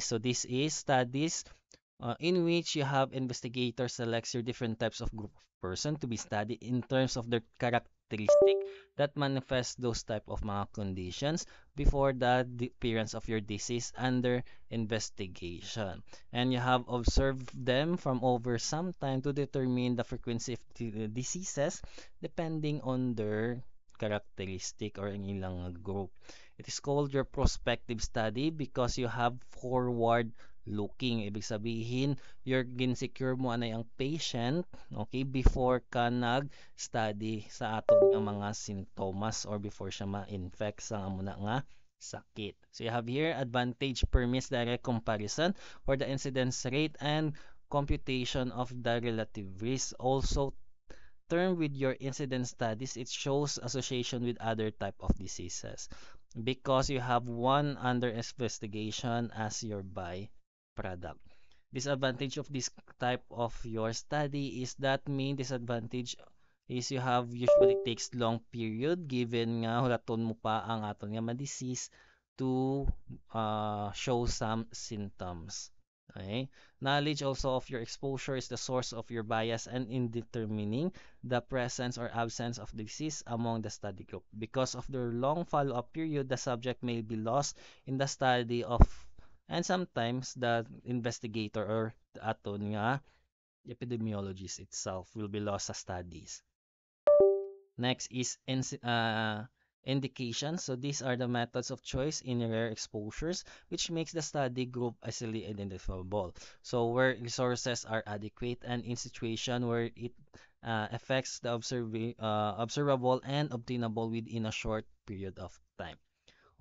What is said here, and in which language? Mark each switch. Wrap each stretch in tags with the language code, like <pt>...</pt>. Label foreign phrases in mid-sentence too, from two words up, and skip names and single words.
<en>So this is studies in which you have investigators selects your different types of group of person to be studied in terms of their characteristic that manifest those type of mga conditions before the appearance of your disease under investigation. And you have observed them from over some time to determine the frequency of diseases depending on their characteristic or</en> <hil>ang ilang</hil> <en>group. It is called your prospective study because you have forward looking.</en> <tl>Ibig sabihin,</tl> <hil>you're ginsecure mo anay ang patient, okay, before ka nag-study sa atong nga mga sintomas or before siya ma-infect sa amo na nga sakit.</hil> <en>So you have here advantage permits direct comparison for the incidence rate and computation of the relative risk. Also term with your incidence studies, it shows association with other type of diseases because you have one under investigation as your byproduct. Disadvantage of this type of your study is that main disadvantage is you have usually takes long period given</en> <hil>nga hulaton mo pa ang aton nga ma-disease</hil> <en>to show some symptoms. Okay? Knowledge also of your exposure is the source of your bias and in determining the presence or absence of disease among the study group. Because of their long follow-up period, the subject may be lost in the study of and sometimes the investigator or the</en> <hil>aton nga</hil> <en>epidemiologist itself will be lost sa studies. Next is indication. So these are the methods of choice in rare exposures, which makes the study group easily identifiable. So where resources are adequate and in situation where it affects the observable and obtainable within a short period of time.</en>